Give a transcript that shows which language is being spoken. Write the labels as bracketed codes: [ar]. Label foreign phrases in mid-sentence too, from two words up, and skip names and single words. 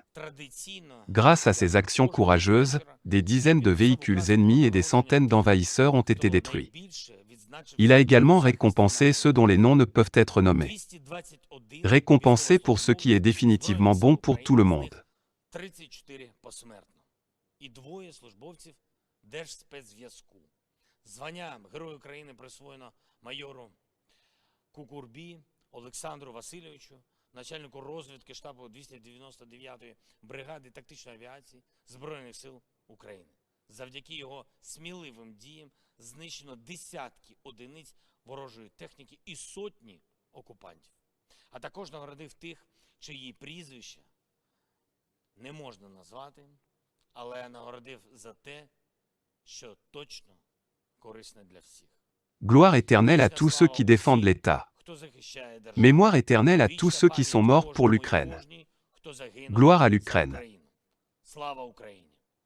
[fr] Grâce à ces actions courageuses, des dizaines de véhicules ennemis et des centaines d'envahisseurs ont été détruits. Il a également récompensé ceux dont les noms ne peuvent être nommés. Récompensé pour ce qui est définitivement bon pour tout le monde. [uk] Звання Герой України присвоєно майору Кукурбі Олександру Васильовичу, начальнику розвідки штабу 299-ї бригади тактичної авіації Збройних сил України. Завдяки його сміливим діям знищено десятки одиниць ворожої техніки і сотні окупантів. А також нагородив тих, чиї прізвища не можна назвати, але нагородив за те, що точно корисне для всіх. [fr] Gloire éternelle à tous ceux qui défendent l'État. Mémoire éternelle à tous ceux qui sont morts pour l'Ukraine. Gloire à l'Ukraine. [uk] Слава Україні!